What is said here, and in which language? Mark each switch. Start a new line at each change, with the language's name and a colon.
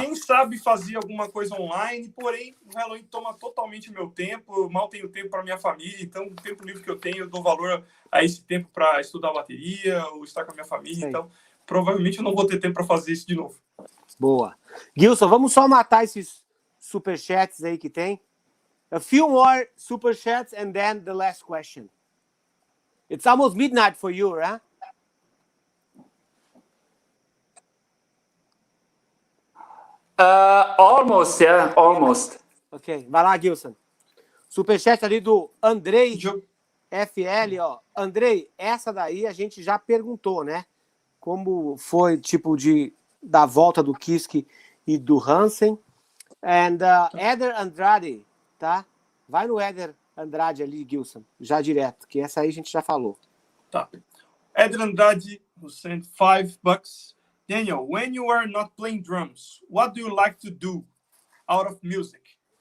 Portuguese: Quem sabe fazer alguma coisa online, porém, o Helloween toma totalmente o meu tempo, eu mal tenho tempo para minha família, então o tempo livre que eu tenho, eu dou valor a esse tempo para estudar bateria, ou estar com a minha família, então provavelmente eu não vou ter tempo para fazer isso de novo. Boa. Gilson, vamos só matar esses superchats aí que tem.
English: A few more superchats and then the last question. It's almost midnight for you, huh? Almost, yeah, almost.
Portuguese: Ok, vai lá, Gilson. Superchat ali do Andrei FL, ó. Andrei, essa daí a gente já perguntou, né? Como foi, tipo, da volta do Kiske e do Hansen. And Eder Andrade, tá? Vai no Eder Andrade ali, Gilson, já direto, que essa aí a gente já falou.
English: Tá. Eder Andrade, who sent $5. Daniel, when you are not playing drums, what do you like to do out of music?